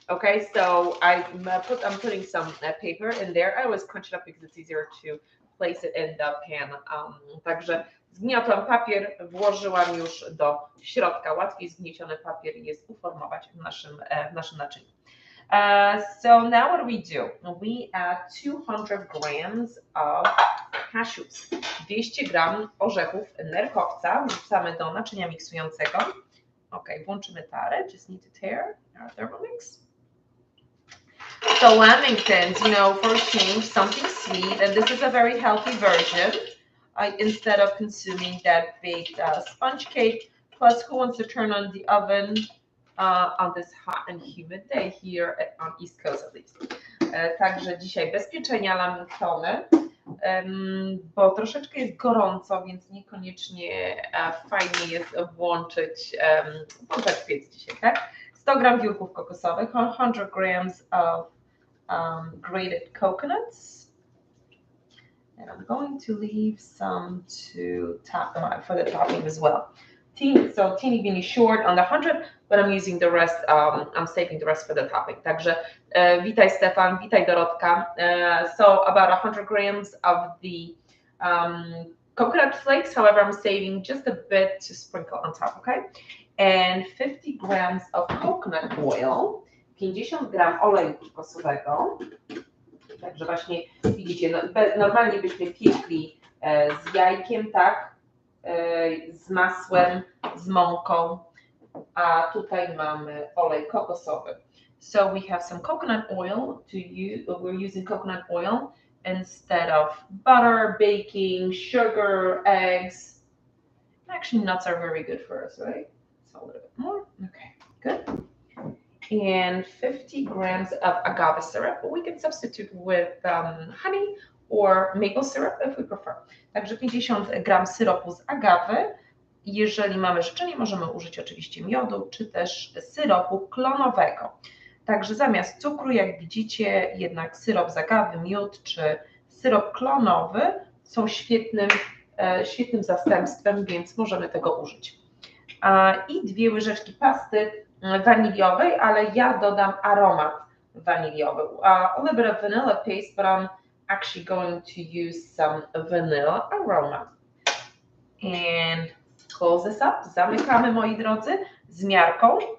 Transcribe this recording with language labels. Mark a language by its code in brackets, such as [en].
[en] Okay, so I'm putting some paper in there. I always crunch it up because it's easier to place it in the pan. [pl] Także zgniotłam papier, włożyłam już do środka. Łatwiej zgnieciony papier jest uformować w naszym naczyniu. [en] So now what do? We add 200 grams of cashews. [pl] 200 gram orzechów nerkowca wrzucamy do naczynia miksującego. Okay, włączymy tarę. [en] Just need to tear our Thermomix. So Lamingtons, for a change, something sweet, and this is a very healthy version. Instead of consuming that baked sponge cake, plus who wants to turn on the oven on this hot and humid day here on East Coast at least. [pl] Także dzisiaj bez pieczenia Lamingtony, bo troszeczkę jest gorąco, więc niekoniecznie fajnie jest włączać piec dzisiaj, tak? 100 gram biurków kokosowych, [en] 100 grams of grated coconuts, and I'm going to leave some for the topping as well. Teeny weeny short on the 100, but I'm using the rest, I'm saving the rest for the topping. [pl] Także witaj Stefan, witaj Dorotka. [en] So about 100 grams of the coconut flakes, however I'm saving just a bit to sprinkle on top, okay? And 50 grams of coconut oil, [pl] 50 gram oleju kokosowego. Także właśnie widzicie, normalnie byśmy piekli z jajkiem, tak? Z masłem, z mąką, a tutaj mamy olej kokosowy. [en] So we have some coconut oil to use. We're using coconut oil instead of butter, baking, sugar, eggs. Actually, nuts are very good for us, right? So a little bit more. Okay, good. And 50 grams of agave syrup. We can substitute with honey or maple syrup if we prefer. [pl] Także 50 gram syropu z agawy. Jeżeli mamy życzenie, możemy użyć oczywiście miodu, czy też syropu klonowego. Także zamiast cukru, jak widzicie, jednak syrop z agawy, miód czy syrop klonowy są świetnym zastępstwem, więc możemy tego użyć. I 2 łyżeczki pasty waniliowej, ale ja dodam aromat waniliowy. [en] A little bit of vanilla paste, but I'm actually going to use some vanilla aroma. And close this up. [pl] Zamykamy, moi drodzy, z miarką.